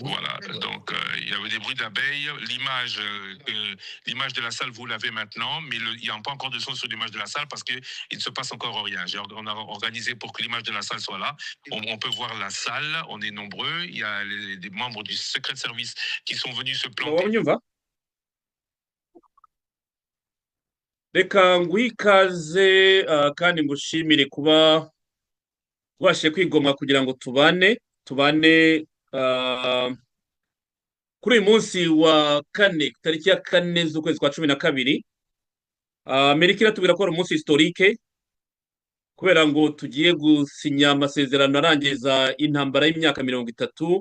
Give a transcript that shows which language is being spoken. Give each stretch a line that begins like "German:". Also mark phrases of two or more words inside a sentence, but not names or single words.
French: Voilà, donc il y avait des bruits d'abeilles. L'image de la salle, vous l'avez maintenant, mais il n'y a pas encore de son sur l'image de la salle parce qu'il ne se passe encore rien. On a organisé pour que l'image de la salle soit là. On peut voir la salle, on est nombreux. Il y a des membres du secret service qui sont venus se planter.
Kinyarwanda: reka nguhe ikaze kandi ngushimire kuba ubashije kwigomwa kugira ngo tubane kuri uyu munsi wa kane tariki ya 4 z'ukwezi kwa 12 Amerika iratubwira ko ari umunsi historique kubera ngo tugiye gusinya amasezerano arangiza intambara y'imyaka 30.